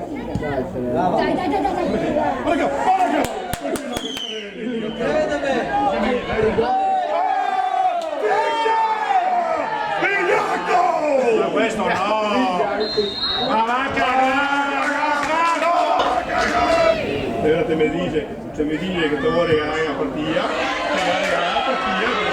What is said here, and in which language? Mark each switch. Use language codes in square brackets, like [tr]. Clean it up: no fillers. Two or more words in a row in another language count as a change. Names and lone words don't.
[it] Dai, dai, dai, dai, dai! Credeme! Ma questo no! Ma va a cagare! [es] Ahora te me dice que te voy a regalar la partida, te voy a regalar la partida.